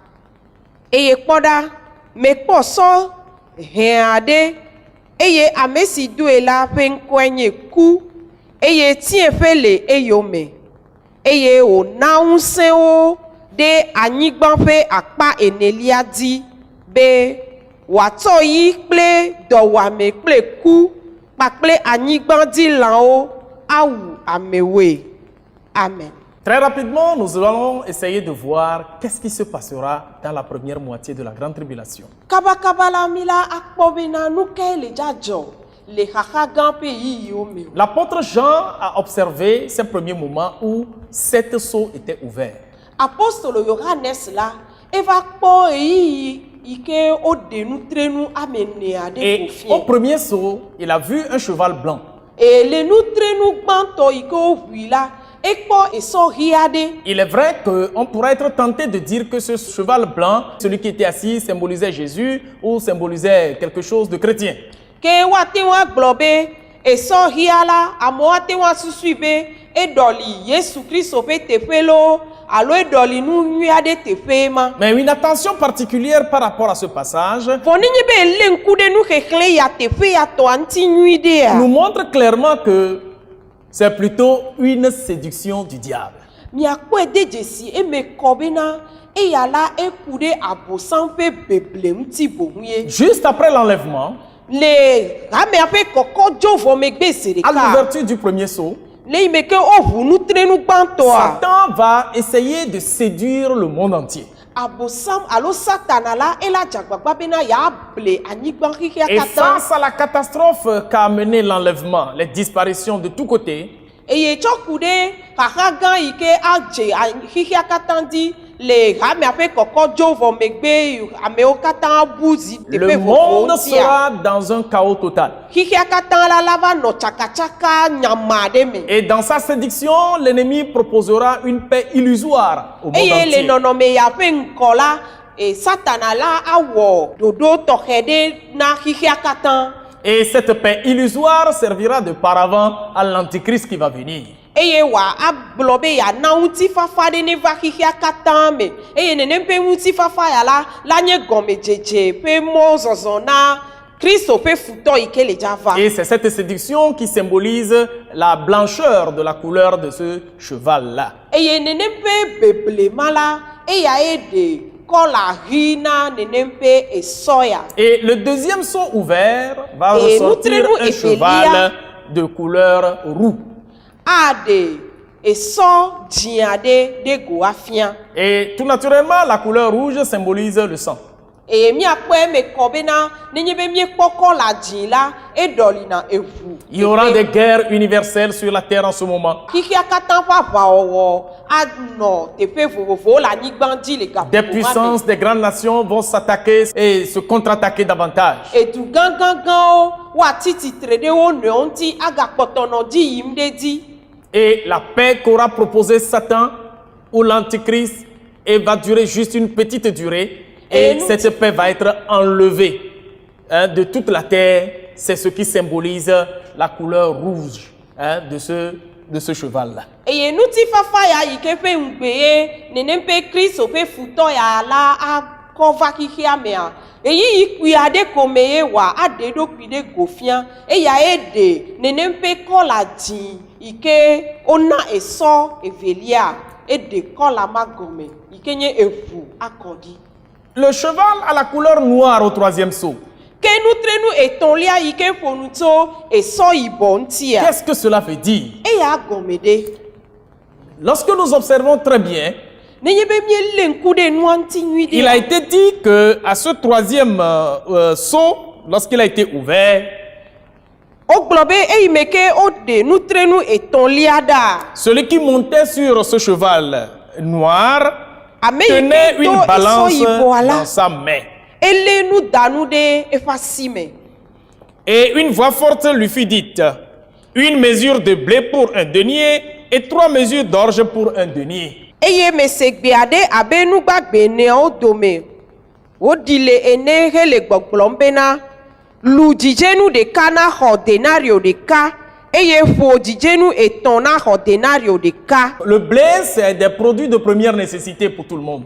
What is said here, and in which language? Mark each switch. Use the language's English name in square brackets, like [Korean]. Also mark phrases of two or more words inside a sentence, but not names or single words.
[Ewe] eye kpɔ ɖa mekpɔ sɔ hɛ aɖe eye ame si doe la ƒe ŋkɔe nye ku eye tiɛƒe le eyome eye wòna ŋusẽ wo ɖe anyigba ƒe akpa enelia dzi be wòatsɔ yi kple dɔwuame kple ku kpakple anyigbadzilãwo awu amewoe. Amen. [French] Très rapidement, nous allons essayer de voir qu'est-ce qui se passera dans la première moitié de la grande tribulation. [Ewe] Kabakaba la mila akpɔ bena nu kae le dzadzɔ le xaxa gã ƒe yiyiwo me. [French] L'apôtre Jean a observé ces premiers moments où 7 sceaux étaient ouverts. [Ewe] Apostolo Yohanes la eva kpɔ eyiyi yi ke woɖe nutrenu ame ene aɖe [French] Et [Ewe] ƒo [French] au [Ewe] fiɛ. [French] premier sceau, il a vu un cheval blanc. Et le [Ewe] nutrenu gbãtɔ yi ke woʋui la ekpɔ esɔ ɣi aɖe. [French] Il est vrai qu'on pourrait être tenté de dire que ce cheval blanc, celui qui était assis, symbolisait Jésus ou symbolisait quelque chose de chrétien. [Ewe] Ke woate ŋu agblɔ be esɔ ɣia la amewo ate ŋu asusui be eɖɔli Yesu Kristo ƒe teƒe lo alo eɖɔli nu nyui aɖe teƒe ma. [French] Mais une attention particulière par rapport à ce passage [Ewe] Vɔ nenye be ele ŋku ɖe nu xexlẽ ya teƒe ya tɔa ŋuti nyui ɖea. [French] nous montre clairement que c'est plutôt une séduction du diable. [Ewe] Miakpɔe de dzesi eme kɔ bena eya la eku ɖe abosam ƒe beble ŋuti boŋu ye. [French] Juste après l'enlèvement, [Ewe] Le hamea ƒe kɔkɔ dzo vɔ megbe zi [French] à [Ewe] ɖeka. [French] l'ouverture du premier sceau, [Ewe] Le yi me ke woʋu nutrenu gbãtɔa. [French] Satan va essayer de séduire le monde entier. [Ewe] Abosam alo satana la ela dzagbagba bena yeable anyigba xixia [French] Et [Ewe] katã. [French] face à la catastrophe qu'a amené l'enlèvement, les disparitions de tous côtés, [Ewe] Eye tsɔ ku ɖe xaxa gã yi ke adze xixia katã dzi le hamea ƒe kɔkɔ dzo vɔ megbe amewo katã bu zi le teƒe [French] monde [Ewe] vovovowo tia. [French] sera dans un chaos total. [Ewe] Xixia katã la va nɔ tsakatsaka nyama aɖe me. [French] Et dans sa séduction, l'ennemi proposera une paix illusoire au monde [Ewe] Eye le [French] entier. [Ewe] nɔnɔme ya ƒe ŋkɔ la satana la awɔ ɖoɖo tɔxɛ ɖe na xixia katã. [French] Et cette paix illusoire servira de paravent à l'antichrist qui va venir. [Ewe] Eye wòa agblɔ be yana ŋutifafa ɖe ne va xixia katã me eye nenem ƒe ŋutifafa ya la nye gɔmedzedze ƒe mɔzɔzɔ na Kristo ƒe futɔ yi ke le dzava. [French] Et c'est cette séduction qui symbolise la blancheur de la couleur de ce cheval-là. [Ewe] Eye nenem ƒe beblema la eyae ɖe kɔla ɣi na nenem ƒe esɔ ya. [French] Et le deuxième sceau ouvert va Et ressortir nous un traînons cheval de couleur roux. [Ewe] Aɖe esɔ dzĩ aɖe ɖe go afia. [French] Et tout naturellement, la couleur rouge symbolise le sang. [Ewe] Eye miakpɔ eme kɔ bena nenye be miekpɔ kɔla dzĩ la eɖɔlina eʋu. [French] Il y aura des guerres universelles sur la terre en ce moment. [Ewe] Xixia katã ƒe aʋawɔwɔ anɔ teƒe vovovowo le anyigba dzi le gaƒoƒo [French] Des [Ewe] ma [French] puissances, des grandes nations vont s'attaquer et se contre-attaquer davantage. [Ewe] me. Edu gãgãgãwo woatsi tsitre ɖe wo nɔewo ŋuti agakpɔtɔnɔ dzi yim ɖe dzi. [French] Et la paix qu'aura proposé Satan ou l'Antichrist et va durer juste une petite durée. Et Et nous- cette paix va être enlevée de toute la terre. C'est ce qui symbolise la couleur rouge de ce cheval-là. [Ewe] Eye ŋutifafa ya yi ke ƒe ŋugbe ye nenem ƒe Kristo ƒe futɔ ya la akɔ va xixia mea. Eyiyi kpui aɖe ko me ye wòa aɖe eɖokui ɖe go fia. Eyae ɖe nenem ƒe kɔla dzĩ yi ke wona esɔ evelia eɖe kɔla ma gɔme yi ke nye eʋu akɔɖi. [French] Le cheval a la couleur noire au troisième sceau. [Ewe] Ke nutrenu etɔ̃lia yi ke ƒo nu tso esɔ yibɔ ŋutia. [French] Qu'est-ce que cela veut dire? [Ewe] Eya gɔme ɖe. [French] Lorsque nous observons très bien, [Ewe] Nenye be miele ŋku ɖe nua ŋuti nyui [French] il a [Ewe] ɖe. [French] été dit que à ce troisième sceau, lorsqu'il a été ouvert, [Ewe] Wogblɔ be eyi me ke woɖe nutrenu etɔ̃lia ɖa. [French] celui qui montait sur ce cheval noir [Ewe] Ame yi [French] tenait [Ewe] ke [French] une [Ewe] do esɔ [French] balance [Ewe] yibɔa la [French] dans sa main. [Ewe] ele nudanu ɖe eƒe asi me. [French] Et une voix forte lui fut dite, une mesure de blé pour un denier et 3 mesures d'orge pour un denier. [Ewe] eye mesegbe aɖe abe nugbagbe eneawo dome woɖi le ene hele gbɔgblɔm bena lu dzidzenu ɖeka na xɔ denario ɖeka eye ƒo dzidzenu etɔ̃ na xɔ denario ɖeka. [French] Le blé, c'est des produits de première nécessité pour tout le monde.